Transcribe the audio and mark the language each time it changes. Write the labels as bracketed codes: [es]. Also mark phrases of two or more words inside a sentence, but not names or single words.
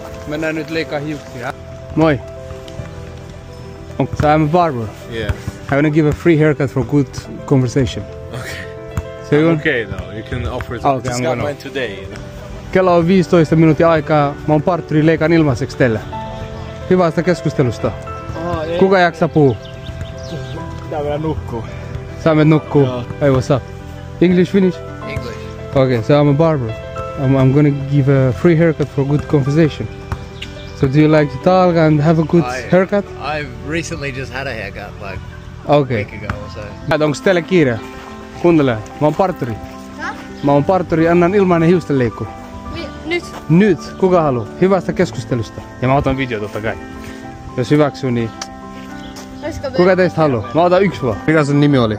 [fi] Mennään nyt leikkaa hiuksia. Moi. [en] So I'm a barber. Yeah. I want to give a free haircut for good conversation. Okay. So you Okay though, you can offer it. Okay, Just I'm got gonna- mine today. You know? [fi] Kello on 15 minuutin aikaa. Mä oon parturi, leikan ilmaiseksi teille. Hyvästä keskustelusta. Kuka jaksaa puhua? Tää vielä nukkuu. Sä menet nukkuu. Joo. [en] Hey, what's up? English finish? English. Okay, so I'm a barber. I'm gonna give a free haircut for good conversation. So do you like to talk and have a good haircut? I've recently just had a haircut like Okay. a week ago or so. [fi] Onko teille kiire? Kuuntele, mä oon parturi. Mä oon parturi, annan ilmainen hiustenleikku. Nyt. Nyt, kuka haluu? Hyvästä keskustelusta. Ja mä otan video totta kai. Jos hyväksyy, niin kuka teistä haluu? Mä otan yksi vaan. Mikä sun nimi oli?